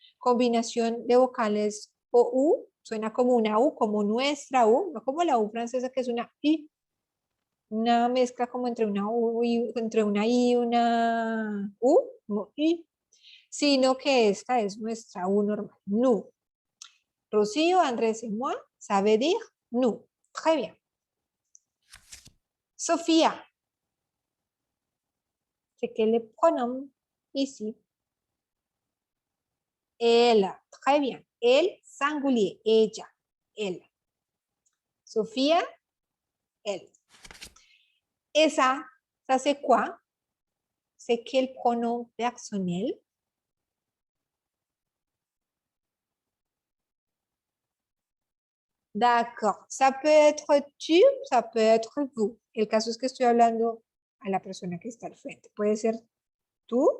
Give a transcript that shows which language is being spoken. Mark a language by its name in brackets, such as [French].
[Spanish] Combinación de vocales o U, suena como una U, como nuestra U, no como la U francesa que es una I, una mezcla como entre una U y entre una I y una U, como I, sino que esta es nuestra U normal, nous. [French] Rocío, Andrés et moi, ça veut dire nous. Très bien. Sofía. C'est quel est le pronom ici? Elle. Très bien. Elle, singulier. Ella. Elle. Sofía, elle. Et ça c'est quoi? C'est quel pronom personnel? D'accord. Ça peut être tu, ça peut être vous. [Spanish] El caso es que estoy hablando a la persona que está al frente. Puede ser tú.